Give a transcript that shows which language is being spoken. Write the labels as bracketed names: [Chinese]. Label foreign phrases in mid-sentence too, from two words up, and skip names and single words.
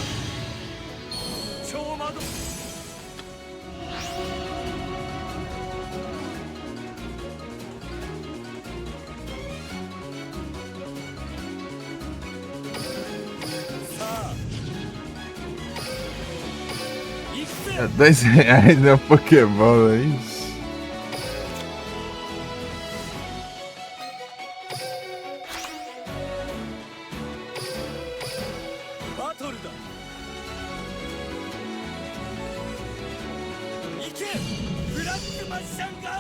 [Japanese] 超魔導。さあ、行くぜ。 [Portuguese] R$2 no Pokébola, é isso? [Japanese] バトルだ。行け。ブラックマジシャンガール。